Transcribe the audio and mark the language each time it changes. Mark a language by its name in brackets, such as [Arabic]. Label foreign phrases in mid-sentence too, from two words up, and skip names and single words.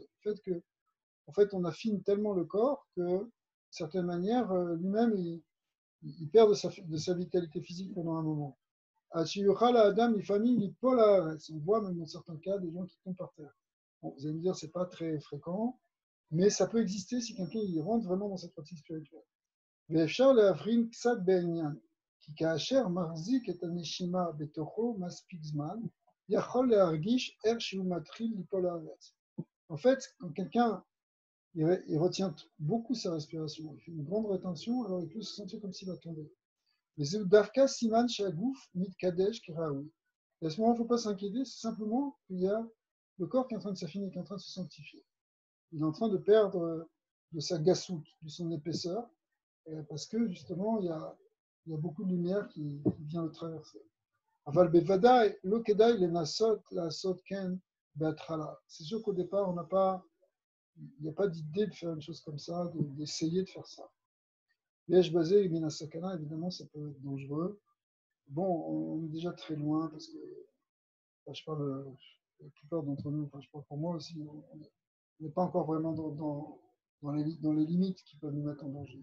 [French] Le fait que, en fait, on affine tellement le corps que, d'une certaine manière, lui-même, il perd de sa vitalité physique pendant un moment. Adam, les familles, ils on voit même dans certains cas des gens qui tombent par terre. Bon, vous allez me dire, c'est pas très fréquent, mais ça peut exister si quelqu'un il rentre vraiment dans cette pratique spirituelle. [Hebrew] ואפשר להבחין קצת בעניין, כי כאשר מחזיק את הנשימה בתוכו מספיק זמן, יכול להרגיש איך שהוא מתחיל ליפול לארץ. [French] En fait, quand quelqu'un il retient beaucoup sa respiration, il fait une grande rétention, alors il peut se sentir comme s'il va tomber. [Hebrew] וזהו דווקא סימן שהגוף מתקדש כראוי. [French] Et à ce moment, il ne faut pas s'inquiéter, c'est simplement qu'il y a le corps qui est en train de s'affiner, qui est en train de se sanctifier. Il est en train de perdre de sa gassoute, de son épaisseur, parce que justement, il y a beaucoup de lumière qui vient le traverser. [Hebrew] אבל בוודאי לא כדאי לנסות לעשות כן בהתחלה. [French] C'est sûr qu'au départ, il n'y a pas d'idée de faire une chose comme ça, d'essayer de faire ça. [Hebrew] יש בזה מין סכנה, [French] évidemment, ça peut être dangereux. Bon, on est déjà très loin parce que, enfin, je parle, la plupart d'entre nous, enfin, je parle pour moi aussi, on n'est pas encore vraiment dans les limites qui peuvent nous mettre en danger.